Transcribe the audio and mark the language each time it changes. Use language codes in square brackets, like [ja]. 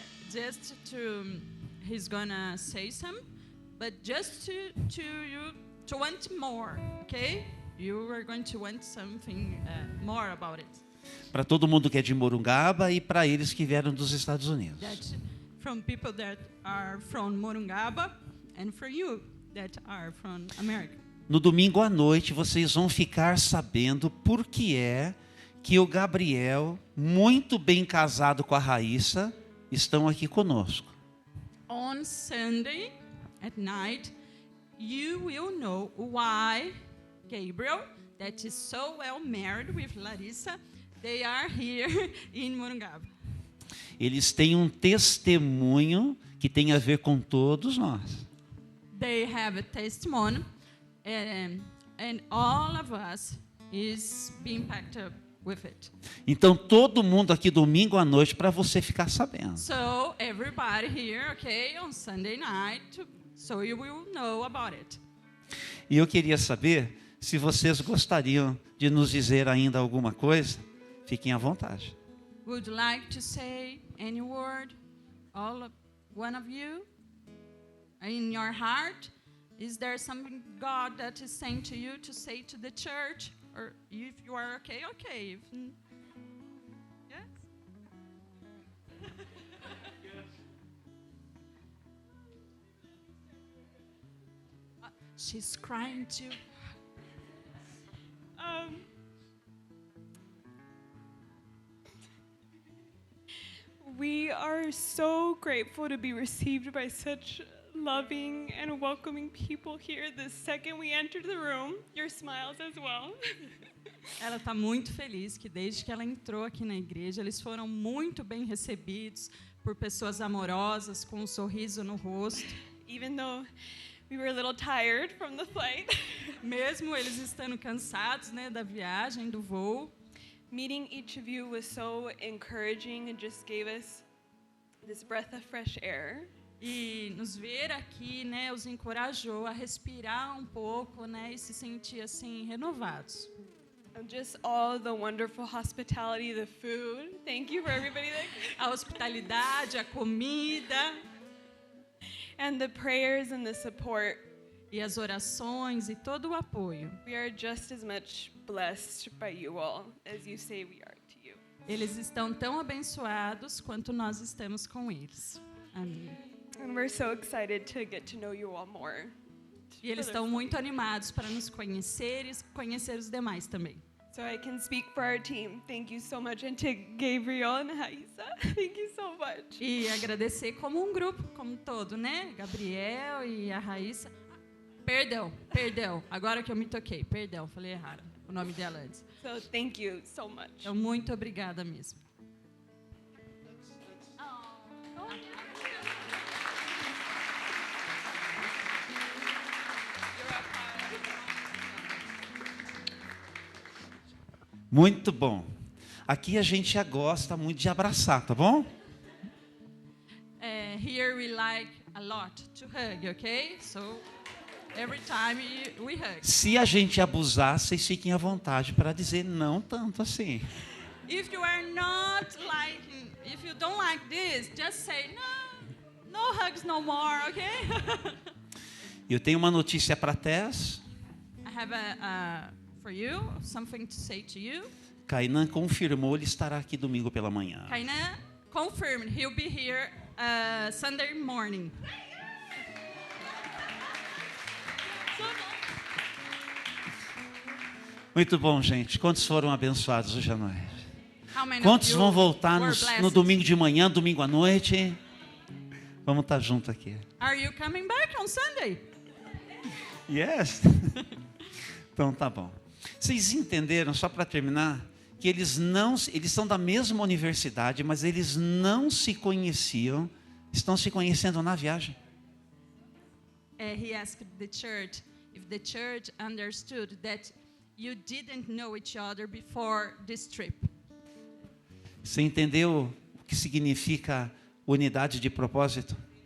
[en] Just to, he's gonna say some, but just to you to want more, okay? You are going to want something more about it. [pt] Para todo mundo que é de Morungaba e para eles que vieram dos Estados Unidos. [en] That from people that are from Morungaba and for you that are from America. [pt] No domingo à noite vocês vão ficar sabendo por que é que o Gabriel, muito bem casado com a Raíssa, estão aqui conosco. [en] On Sunday at night, you will know why Gabriel, that is so well married with Larissa, they are here in Morungaba. [pt] Eles têm um testemunho que tem a ver com todos nós. [en] They have a testimony, and all of us is being packed up with it. [pt] Então todo mundo aqui domingo à noite para você ficar sabendo. [en] So everybody here, okay, on Sunday night, so you will know about it. [pt] E eu queria saber se vocês gostariam de nos dizer ainda alguma coisa. Fiquem à vontade. [en] Would you like to say any word, one of you, in your heart? Is there something God that is saying to you to say to the church? Or if you are okay, okay. Yes? She's crying too. We are so grateful to be received by such loving and welcoming people here the second we entered the room. Your smiles as well. [pt] Ela está muito feliz que desde que ela entrou aqui na igreja, eles foram muito bem recebidos por pessoas amorosas, com um sorriso no rosto. [en] Even though we were a little tired from the flight. [pt] Mesmo eles estando cansados, né, da viagem, do voo. [en] Meeting each of you was so encouraging and just gave us this breath of fresh air. [pt] E nos ver aqui, né, os encorajou a respirar um pouco, né, e se sentir assim renovados. [en] And just all the wonderful hospitality, the food. Thank you for everybody that [pt] A hospitalidade, a comida [en] and the prayers and the support. [pt] e as orações e todo o apoio. [en] We are just as much blessed by you all as you say we are to you. [pt] Eles estão tão abençoados quanto nós estamos com eles. Amém. [en] And we're so excited to get to know you all more. [pt] E eles estão muito animados para nos conhecer e conhecer os demais também. [en] So I can speak for our team. Thank you so much. And to Gabriel and Raíssa, thank you so much. [pt] E agradecer como um grupo, como um todo, né? Gabriel e a Raíssa. Perdão. Agora que eu me toquei. Perdão, falei errado o nome dela antes. [en] So thank you so much. [pt] Então, muito obrigada mesmo. Muito bom. Aqui a gente já gosta muito de abraçar, tá bom? [en] Here we like a lot to hug, okay? So every time we hug. [pt] Se a gente abusar, vocês fiquem à vontade para dizer não tanto assim. [en] If you are not liking, if you don't like this, just say no hugs no more, okay? [pt] Eu tenho uma notícia para Tess. [en] I have for you something to say to you. [pt] Kainan confirmou, ele estará aqui domingo pela manhã. [en] Kainan confirmed he'll be here Sunday morning. [pt] Muito bom, gente. Quantos foram abençoados hoje à noite? [en] How many [pt] Quantos [en] of you [pt] vão voltar [en] were [pt] no [en] blessed? [pt] domingo de manhã, domingo à noite? Vamos estar junto aqui. [en] Are you coming back on Sunday? Yes. [pt] Então tá bom. Vocês entenderam, só para terminar, que eles são da mesma universidade, mas eles não se conheciam, estão se conhecendo na viagem. [en] He asked the church if the church understood that you didn't know each other before this trip. [pt] Você entendeu o que significa unidade de propósito?